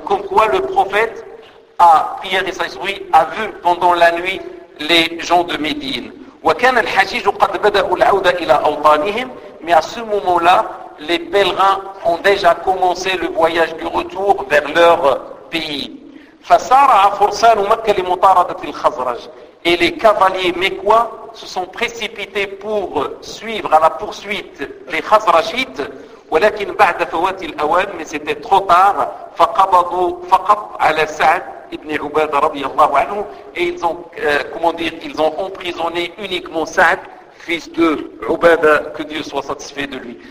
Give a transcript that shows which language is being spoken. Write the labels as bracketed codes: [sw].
[fr] Comme quoi le prophète a prié et s'instruit, a vu pendant la nuit les gens de Médine. [ar] وكان الحجيج قد بدأوا العودة إلى أوطانهم. [fr] Mais à ce moment-là, les pèlerins ont déjà commencé le voyage du retour vers leur pays. [ar] فسارع فرسان مكة لمطاردة الخزرج. [fr] Et les cavaliers mécois se sont précipités pour suivre à la poursuite les Khazrajites. [ar] ولكن بعد فوات الأوان, [fr] mais c'était trop tard. [ar] فقبضوا فقط على سعد ibn Ubadah radiyallahu anhu, [fr] et ils ont ils ont emprisonné uniquement Sa'd, fils de Ubadah, que Dieu soit satisfait de lui.